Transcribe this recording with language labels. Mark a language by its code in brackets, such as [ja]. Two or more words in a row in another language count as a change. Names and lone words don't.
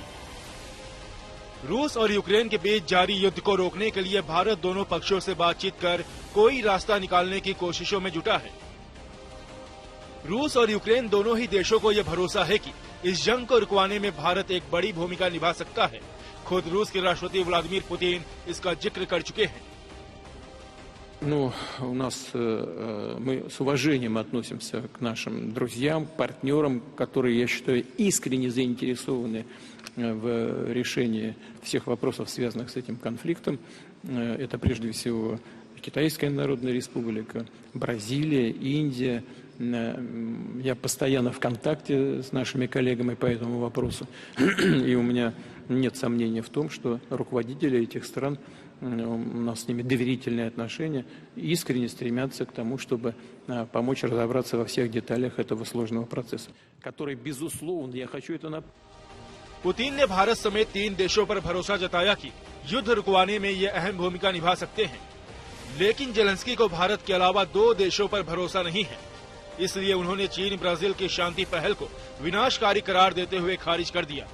[hi] रूस और यूक्रेन के बीच जारी युद्ध को रोकने के लिए भारत दोनों पक्षों से बातचीत कर कोई रास्ता निकालने की कोशिशों में जुटा है। रूस और यूक्रेन दोनों ही देशों को यह भरोसा है कि इस जंग को रुकवाने में भारत एक बड़ी भूमिका निभा सकता है। खुद रूस के राष्ट्रपति व्लादिमीर पुतिन इसका जिक्र कर चुके हैं। [ru] Мы с уважением относимся к нашим друзьям, партнерам, которые, я считаю, искренне заинтересованы в решении всех вопросов, связанных с этим конфликтом. Это прежде всего Китайская Народная Республика, Бразилия, Индия. Я постоянно в контакте с нашими коллегами по этому вопросу. И у меня нет сомнения в том, что руководители этих стран, у нас с ними доверительные отношения, искренне стремятся к тому, чтобы помочь разобраться во всех деталях этого сложного процесса, который, безусловно, я хочу это напомнить. [hi] पुतिन ने भारत समेत 3 देशों पर भरोसा जताया कि युद्ध रुकवाने में ये अहम भूमिका निभा सकते हैं, लेकिन जेलेंस्की को भारत के अलावा 2 देशों पर भरोसा नहीं है। इसलिए उन्होंने चीन ब्राजील की शांति पहल को विनाशकारी करार देते हुए खारिज कर दिया।